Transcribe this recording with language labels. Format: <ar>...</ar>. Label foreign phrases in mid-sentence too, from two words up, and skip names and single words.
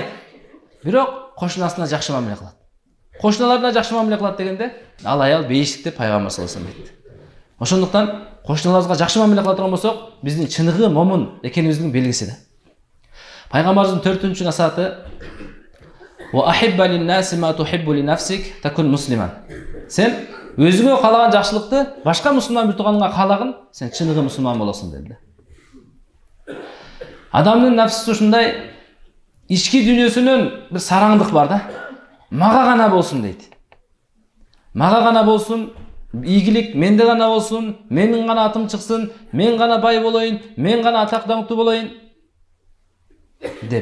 <ky>Бирок кошунасына жакшы мамиле кылат. Кошуналарына жакшы мамиле кылат дегенде, ал аял бейиштик деп Пайгамбар</ky> <ar>صلى الله عليه وسلم</ar> <ky>айтты. Ошондуктан кошуналарыбызга жакшы мамиле кыла турган болсок, биздин чыныгы момун экенибиздин белгиси да. Пайгамбарыбыздын 4-чү насааты:</ky> <ar>"وأحب للناس ما تحب لنفسك تكن مسلما."</ar> <ky>Сен өзүңө каалаган жакшылыкты башка мусулман бир тууганыңа каалагын, сен чыныгы мусулман болосуң деди. Адамдын нафсиси ушундай, ички дүйнөсүнөн бир сараңдык бар да. Мага гана болсун дейт. Мага гана болсун, ийгилик менде гана болсун, менин гана атым чыксын, мен гана бай болоюн, мен гана атак даңктуу болоюн деп.</ky>